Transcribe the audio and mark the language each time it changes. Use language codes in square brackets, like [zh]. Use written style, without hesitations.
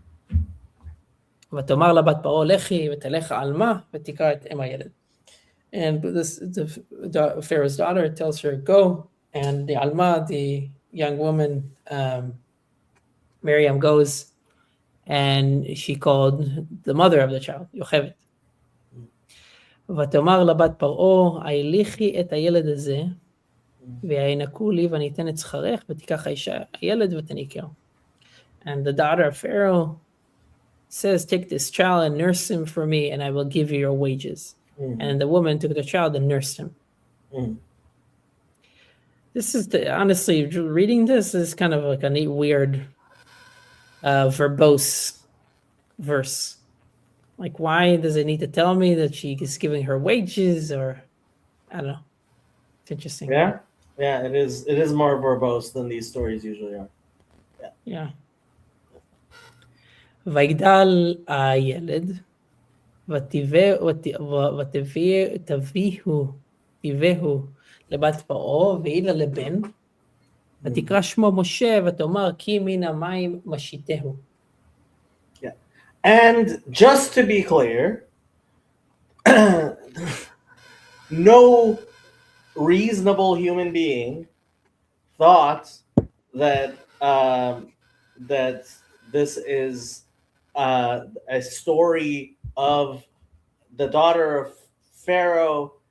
[en] And the Pharaoh's daughter tells her, go. And the Alma, the young woman, Miriam, goes, and she called the mother of the child, Yocheved. [he] ותאמר לבת פרעה, הילכי את הילד הזה, וינקו לי וניתן את שכרך, ותיקח האישה הילד ותניקהו. [en] And the daughter of Pharaoh says, take this child and nurse him for me, and I will give you your wages. And the woman took the child and nursed him. This is honestly, reading this is kind of like a neat, weird, verbose verse. Like, why does it need to tell me that she is giving her wages, or I don't know. It's interesting. Yeah, it is. It is more verbose than these stories usually are. Yeah. [he] ויגדל הילד, ותביאהו לבת פרעה, והיא לה לבן, ותקרא שמו משה, ותאמר כי מן המים משיתהו. [en] Yeah. And just to be clear, no reasonable human being thought that this is a story of the daughter of Pharaoh